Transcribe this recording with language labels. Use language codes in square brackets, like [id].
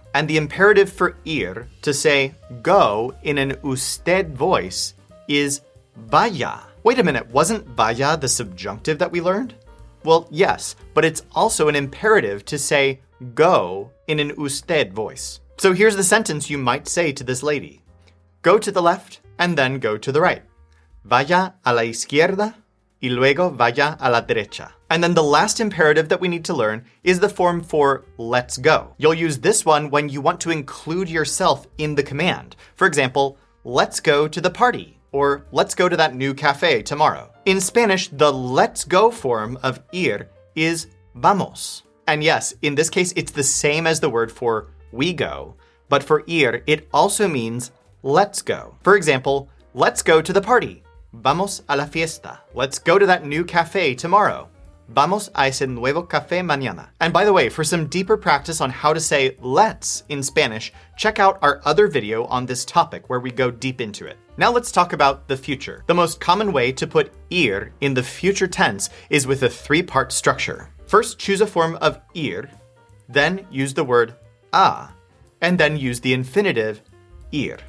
[en] And the imperative for ir, to say go in an usted voice, is vaya. Wait a minute, wasn't vaya the subjunctive that we learned? Well, yes, but it's also an imperative to say go in an usted voice. So here's the sentence you might say to this lady. Go to the left and then go to the right. [es] Vaya a la izquierda y luego vaya a la derecha. [en] And then the last imperative that we need to learn is the form for let's go. You'll use this one when you want to include yourself in the command. For example, let's go to the party. Or let's go to that new cafe tomorrow. In Spanish, the let's go form of ir is vamos. And yes, in this case, it's the same as the word for we go, but for ir, it also means let's go. For example, let's go to the party. [es] Vamos a la fiesta. [en] Let's go to that new cafe tomorrow. [es] Vamos a ese nuevo café mañana. [en] And by the way, for some deeper practice on how to say let's in Spanish, check out our other video on this topic where we go deep into it. Now let's talk about the future. The most common way to put ir in the future tense is with a 3-part structure. First, choose a form of ir, then use the word a, and then use the infinitive ir.